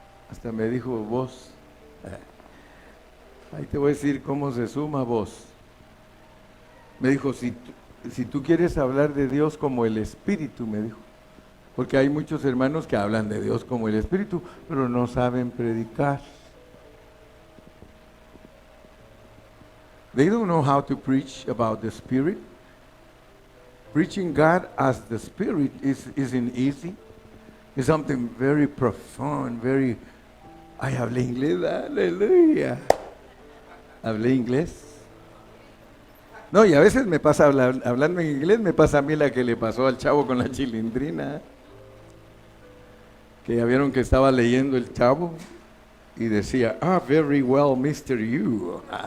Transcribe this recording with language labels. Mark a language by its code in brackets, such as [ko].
[es] Hasta me dijo, vos, ahí te voy a decir cómo se suma vos. Me dijo, si tú quieres hablar de Dios como el Espíritu, me dijo, porque hay muchos hermanos que hablan de Dios como el Espíritu, pero no saben predicar. [en] They don't know how to preach about the Spirit. Preaching God as the Spirit isn't easy. It's something very profound, very... [es] Ay, hablé inglés, aleluya. Hablé inglés. No, y a veces me pasa hablando en inglés, me pasa a mí la que le pasó al chavo con la chilindrina. Que ya vieron que estaba leyendo el chavo y decía, [en] very well, Mr. You.